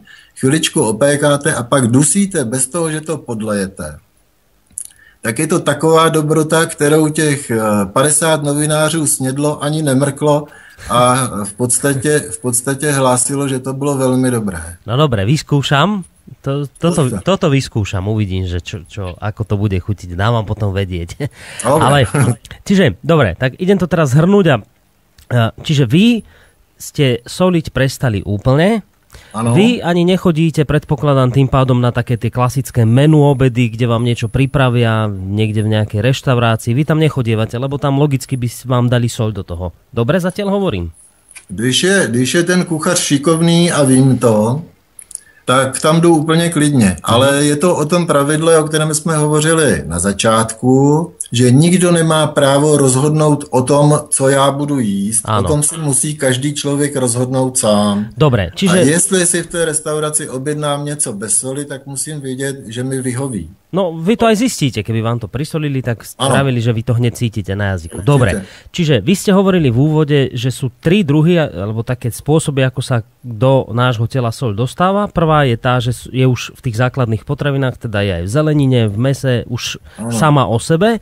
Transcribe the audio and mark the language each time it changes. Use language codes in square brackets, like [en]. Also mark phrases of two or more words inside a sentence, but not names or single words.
[cs] Chviličku opékáte a pak dusíte bez toho, že to podlejete. Tak je to taková dobrota, kterou těch 50 novinářů snědlo, ani nemrklo a v podstatě hlásilo, že to bylo velmi dobré. [sk] No dobré, vyskúšam. Toto vyskúšam, uvidím, že ako to bude chutiť. Dám vám potom vedieť. Dobre. Ale, čiže, dobre, tak idem to teraz zhrnúť. Čiže vy ste soliť prestali úplne. [cs] Ano. [sk] Vy ani nechodíte, predpokladám tým pádom na také tie klasické menu obedy, kde vám niečo pripravia, niekde v nejakej reštaurácii. Vy tam nechodievate, lebo tam logicky by vám dali soľ do toho. Dobre zatiaľ hovorím? [cs] Když je ten kuchař šikovný a vím to, tak tam jdu úplně klidně. Ale je to o tom pravidle, o kterém jsme hovořili na začátku, že nikdo nemá právo rozhodnout o tom, co já budu jíst. Ano. O tom si musí každý člověk rozhodnout sám. [sk] Dobre, čiže... [cs] A jestli si v té restauraci objednám něco bez soli, tak musím vědět, že mi vyhoví. [sk] No, vy to aj zistíte, keby vám to prisolili, tak spravili, že vy to hneď cítite na jazyku. Dobre, čiže vy ste hovorili v úvode, že sú 3 druhy, alebo také spôsoby, ako sa do nášho tela soľ dostáva. Prvá je tá, že je už v tých základných potravinách, teda je aj v zelenine, v mese, už sama o sebe.